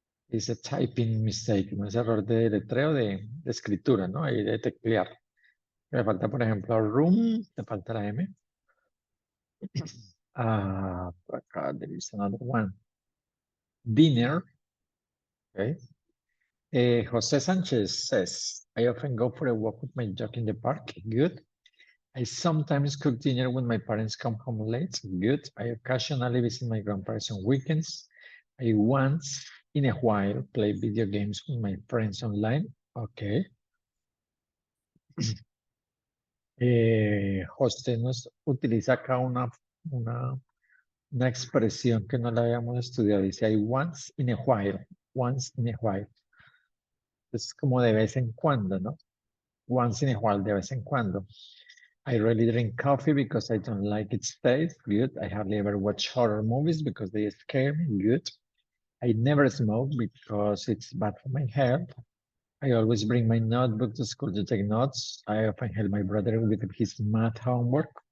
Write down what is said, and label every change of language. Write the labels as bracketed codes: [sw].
[es] Es [en] a typing mistake, [es] no es error de letreo, de escritura, ¿no? Y de teclear. Me falta, por ejemplo, room, te falta la M. Por acá, [en] there is another one. Dinner. Okay. Jose Sanchez says, I often go for a walk with my dog in the park. Good. I sometimes cook dinner when my parents come home late. Good. I occasionally visit my grandparents on weekends. I once in a while play video games with my friends online. Okay. [es] José nos utiliza acá una expresión que no la habíamos estudiado. Dice, [en] I once in a while. Once in a while. [es] Es como de vez en cuando, ¿no? Once in a while, de vez en cuando. [en] I rarely drink coffee because I don't like its taste. Good. I hardly ever watch horror movies because they scare me. Good. I never smoke because it's bad for my health. I always bring my notebook to school to take notes. I often help my brother with his math homework.